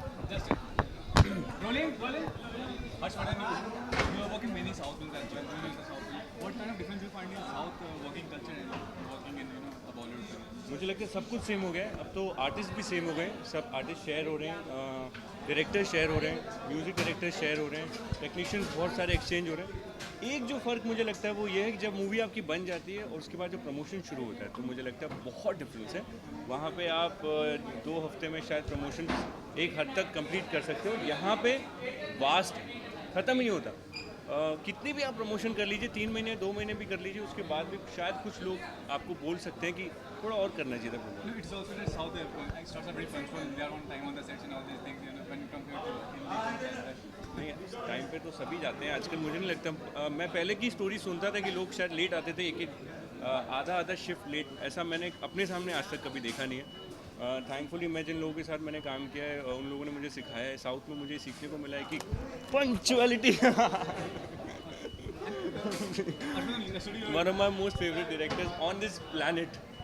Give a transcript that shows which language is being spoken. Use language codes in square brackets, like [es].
[en] Just rolling. Harsh Madani, you are working many South films as well. Doing the South film. What kind of difference you find in South working culture and working in a Bollywood film? [hi] मुझे लगता है सब कुछ same हो गया है. अब तो आर्टिस्ट भी सेम हो गए, सब आर्टिस्ट शेयर हो रहे हैं, डायरेक्टर शेयर हो रहे हैं, म्यूज़िक डायरेक्टर शेयर हो रहे हैं, टेक्नीशियंस बहुत सारे एक्सचेंज हो रहे हैं. एक जो फ़र्क मुझे लगता है वो ये है कि जब मूवी आपकी बन जाती है और उसके बाद जब प्रमोशन शुरू होता है तो मुझे लगता है बहुत डिफरेंस है. वहाँ पे आप 2 हफ्ते में शायद प्रमोशन एक हद तक कंप्लीट कर सकते हो. यहाँ पे वास्ट ख़त्म ही नहीं होता. कितनी भी आप प्रमोशन कर लीजिए, 3 महीने 2 महीने भी कर लीजिए, उसके बाद भी शायद कुछ लोग आपको बोल सकते हैं कि थोड़ा और करना चाहिए था promotion. [en] No, it's also that South stars are very punctual. They are on time on the sets and all these things. You know, when you come here to Hindi, [hi] नहीं, टाइम पे तो सभी जाते हैं आजकल. मुझे नहीं लगता, मैं पहले की स्टोरी सुनता था कि लोग शायद लेट आते थे, एक आधा शिफ्ट लेट. ऐसा मैंने अपने सामने आज तक कभी देखा नहीं है. थैंकफुली मैं जिन लोगों के साथ मैंने काम किया है उन लोगों ने मुझे सिखाया है. साउथ में मुझे सीखने को मिला है कि punctuality. [en] One of my most favorite directors on this planet.